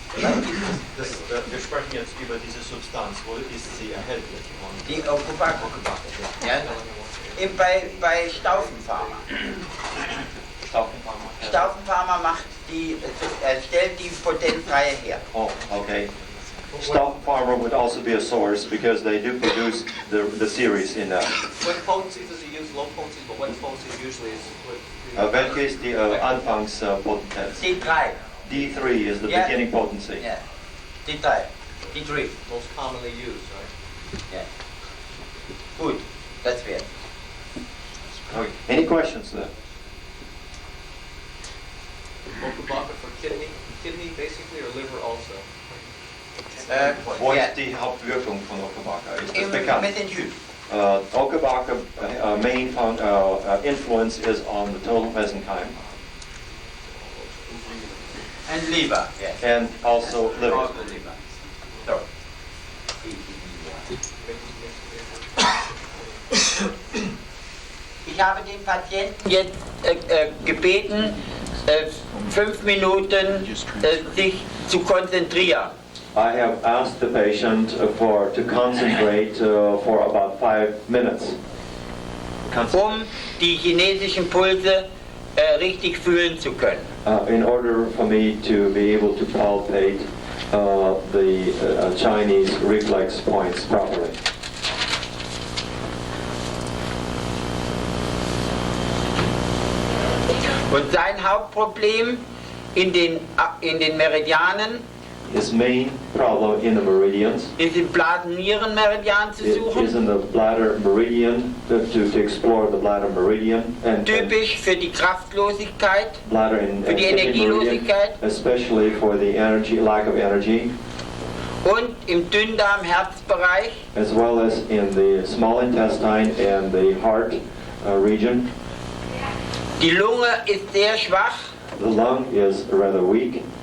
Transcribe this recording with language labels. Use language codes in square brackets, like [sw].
[de] Wir sprechen jetzt über diese Substanz. Wo ist sie erhältlich? Die Okubaka. Ja. Bei Staufenpharma. Staufenpharma stellt die Potenzreihe her. [en] Oh, okay. Stauffen Pharma would also be a source because they do produce the series in. What potencies does he use? Low potencies, but what potencies usually is what? [de] Welche ist die Anfangspotenz? D3. [en] D3 is the beginning potency. Yeah. D3. D3. Most commonly used, right? Yeah. [de] Gut, das wäre. [en] Okay. Any questions there? Okubaka for kidney basically, or liver also? [de] Wo ist die Hauptwirkung von Okubaka? Ist das Im bekannt? Mesenchym. [en] Okubaka main influence is on the total mesenchyme And liver, yes. and also liver. Also liver. So. [de] Ich habe den Patienten jetzt gebeten, 5 Minuten sich zu konzentrieren. [en] I have asked the patient to concentrate for about 5 minutes. [de] Die chinesischen Pulse richtig fühlen zu können. [en] In order for me to be able to palpate the Chinese reflex points properly. [de] Und sein Hauptproblem in den Meridianen [en] His main problem in the meridians [de] ist im Blasen-Nieren-Meridian zu [en] is [de] suchen. [en] in the bladder meridian, to explore the bladder meridian and [de] Typisch für die Kraftlosigkeit, [en] bladder in [de] für die Energielosigkeit [en] especially for the lack of energy, [de] und im Dünndarm-Herzbereich. [en] as well as in the small intestine and the heart region. [de] Die Lunge ist sehr schwach. [en] The lung is rather weak.